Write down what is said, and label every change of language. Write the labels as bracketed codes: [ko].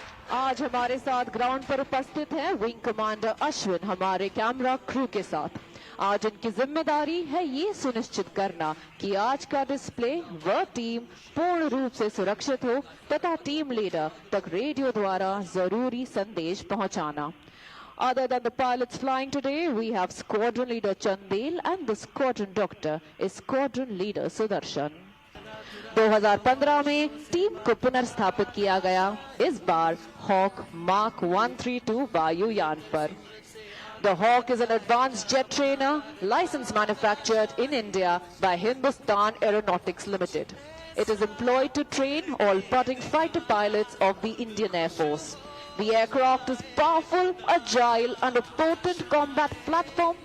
[hi] आज हमारे साथ ग्राउंड पर उपस्थित हैं विंग कमांडर अश्विन हमारे कैमरा क्रू के साथ। आज उनकी जिम्मेदारी है ये सुनिश्चित करना कि आज का डिस्प्ले व टीम पूर्ण रूप से सुरक्षित हो तथा टीम लीडर तक रेडियो द्वारा जरूरी संदेश पहुंचाना। [en] Other than the pilots flying today, we have Squadron Leader Chandel and the Squadron Doctor is Squadron Leader Sudarshan. [hi] 2015 में टीम को पुनर्स्थापित किया गया, इस बार हॉक मार्क 132 वायुयान पर। [en] The Hawk is an advanced jet trainer, license manufactured in India by Hindustan Aeronautics Limited. It is employed to train all budding fighter pilots of the Indian Air Force. The aircraft is powerful, agile and a potent combat platform.